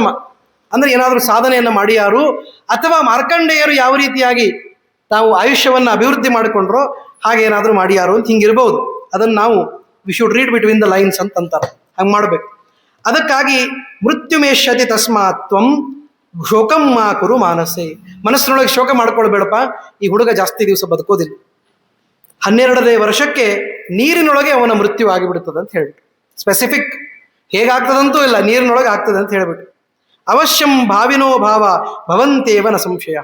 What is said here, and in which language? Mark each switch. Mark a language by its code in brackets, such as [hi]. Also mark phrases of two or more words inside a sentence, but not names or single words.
[kn] ಅಂದ್ರೆ ಏನಾದರೂ ಸಾಧನೆಯನ್ನು ಮಾಡಿಯಾರು, ಅಥವಾ ಮಾರ್ಕಂಡೇಯರು ಯಾವ ರೀತಿಯಾಗಿ ತಾವು ಆಯುಷ್ಯವನ್ನು ಅಭಿವೃದ್ಧಿ ಮಾಡಿಕೊಂಡ್ರೋ ಹಾಗೆ ಏನಾದರೂ ಮಾಡಿಯಾರು ಅಂತ ಹಿಂಗಿರ್ಬೋದು. ಅದನ್ನು ನಾವು [en] we should read between the lines [kn] ಅಂತ ಅಂತಾರೆ, ಹಂಗೆ ಮಾಡಬೇಕು. [sa] ಅದಕ್ಕಾಗಿ ಮೃತ್ಯುಮೇಷ್ಯತಿ ತಸ್ಮಾತ್ವಂ ಶೋಕಂ ಮಾ ಕುರು ಮಾನಸೆ. [kn] ಮನಸ್ಸಿನೊಳಗೆ ಶೋಕ ಮಾಡ್ಕೊಳ್ಬೇಡಪ್ಪ, ಈ ಹುಡುಗ ಜಾಸ್ತಿ ದಿವಸ ಬದುಕೋದಿಲ್ಲ, 12ನೇ ವರ್ಷಕ್ಕೆ ನೀರಿನೊಳಗೆ ಅವನ ಮೃತ್ಯು ಆಗಿಬಿಡುತ್ತದೆ ಅಂತ ಹೇಳ್ಬಿಟ್ಟು, ಸ್ಪೆಸಿಫಿಕ್ ಹೇಗಾಗ್ತದಂತೂ ಇಲ್ಲ, ನೀರಿನೊಳಗೆ ಆಗ್ತದೆ ಅಂತ ಹೇಳ್ಬಿಟ್ಟು. [sa] ಅವಶ್ಯಂ ಭಾವಿನೋ ಭಾವ ಭವಂತೇವನ ಸಂಶಯ.